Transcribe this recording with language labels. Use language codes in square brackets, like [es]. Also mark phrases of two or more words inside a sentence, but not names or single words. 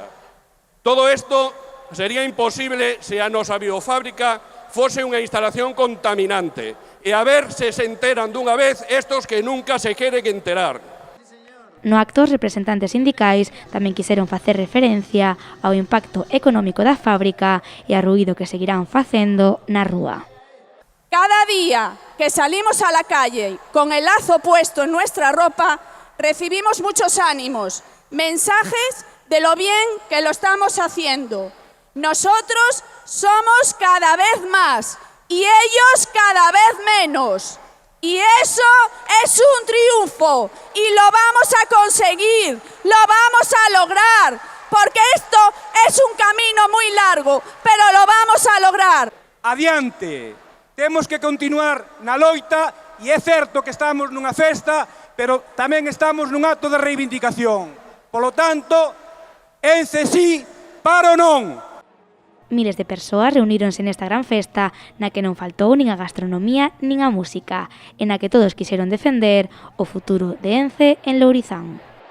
[gl] Todo isto sería imposible se a nosa biofábrica fose unha instalación contaminante e a ver se se enteran dunha vez estos que nunca se queren enterar. No acto, os representantes sindicais tamén quixeron facer referencia ao impacto económico da fábrica e ao ruído que seguirán facendo na rúa. [es] Cada día que salimos a la calle con el lazo puesto en nuestra ropa, recibimos muchos ánimos, mensajes de lo bien que lo estamos haciendo. Nosotros somos cada vez más y ellos cada vez menos. Y eso es un triunfo y lo vamos a conseguir, lo vamos a lograr, porque esto es un camino muy largo, pero lo vamos a lograr. [gl] Adiante, temos que continuar na loita e é certo que estamos nunha festa, pero tamén estamos nun acto de reivindicación. Polo tanto, Ence sí, paro non. Miles de persoas reuníronse nesta gran festa na que non faltou nin a gastronomía nin a música, e na que todos quixeron defender o futuro de Ence en Lourizán.